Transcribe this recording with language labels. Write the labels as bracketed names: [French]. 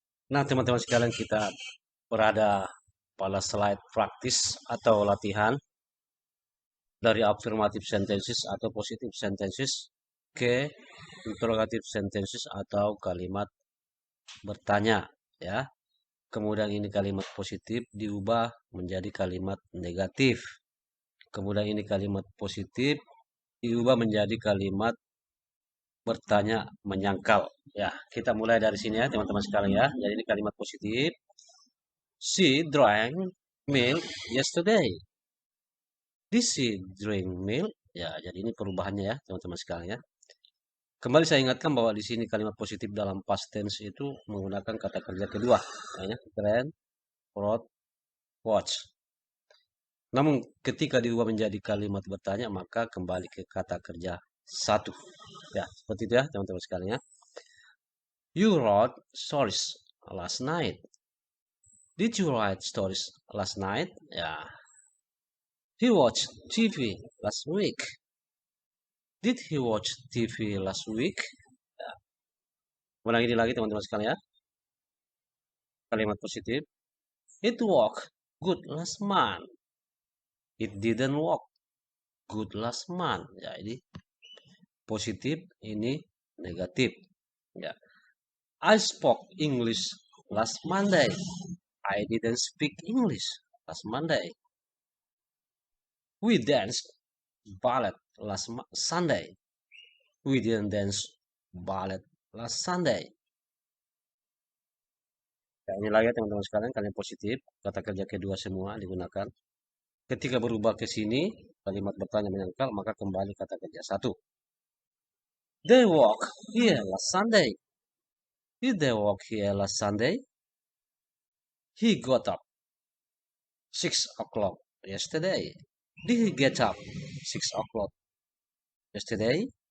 [Indonesian] Nah teman-teman sekalian kita berada pada slide praktis atau latihan dari affirmative sentences atau positive sentences ke interrogative sentences atau kalimat bertanya ya. Kemudian ini kalimat positif diubah menjadi kalimat negatif. Kemudian ini kalimat positif diubah menjadi kalimat bertanya menyangkal. Ya, kita mulai dari sini ya teman-teman sekalian ya. Jadi ini kalimat positif. [English] She drank milk yesterday. Did she drink milk? [Indonesian] Ya, jadi ini perubahannya ya teman-teman sekalian ya. Kembali saya ingatkan bahwa di sini kalimat positif dalam past tense itu menggunakan kata kerja kedua. Ya, drank, wrote, watch. Namun ketika diubah menjadi kalimat bertanya maka kembali ke kata kerja satu. Ya, seperti itu ya teman-teman sekalian ya. [English] You wrote stories last night. Did you write stories last night? Ya. He watched TV last week. Did he watch TV last week? Ya. [Indonesian] Ulang ini lagi teman-teman sekalian ya. Kalimat positif. [English] It worked good last month. It didn't work good last month. [Indonesian] Ya, ini positif, ini negatif. Ya. [English] I spoke English last Monday. I didn't speak English last Monday. We danced ballet last Sunday. We didn't dance ballet last Sunday. [Indonesian] Ya, ini lagi teman-teman sekalian, kalian positif. Kata kerja kedua semua digunakan. Ketika berubah ke sini, kalimat bertanya menyangkal, maka kembali kata kerja satu. [English] They walk here last Sunday. Did they walk here last Sunday? He got up 6 o'clock yesterday. Did he get up 6 o'clock yesterday?